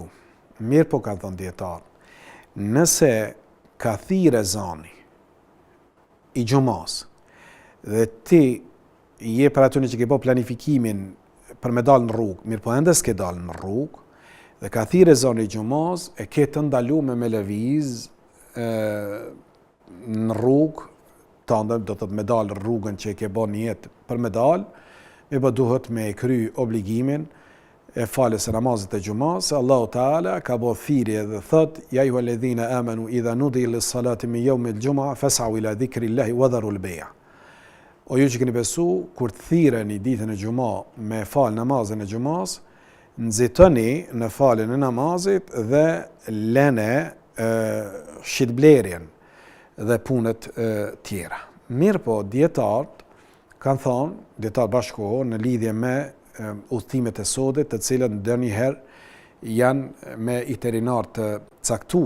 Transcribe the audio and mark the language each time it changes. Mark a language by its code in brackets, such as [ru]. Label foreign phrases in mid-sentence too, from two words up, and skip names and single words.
[sq] Mirë po ka thënë dietar, nëse ka thirrë ezani i Xumës dhe ti je për atyre që ke bërë planifikimin për me dalë në rrugë, mirë po ende s'ke dalë në rrugë, dhe ka thirrë ezani i Xumës, e ke të ndaluar me lëviz në rrugë, tandem do të me dalë rrugën që e ke bërë një jetë për me dalë, me bë duhet me kry obligimin e falës së namazit të Xumës. Allahu Teala ka bërë thirrje dhe thot: [ar] "يا أيها الذين آمنوا إذا نودي للصلاة من يوم الجمعة فاسعوا إلى ذكر الله وذروا البيع'." [sq] O ju që keni besu, kur të thirreni ditën e Xuma me fal namazin e Xumës, nxitoni në faljen e namazit dhe lene shitblerjen dhe punët tjera. Mirë po, dietarët kanë thonë, dietarë bashkohor në lidhje me udhëtimet e sodit, të cilët ndonjëherë janë me itinerar të caktuar.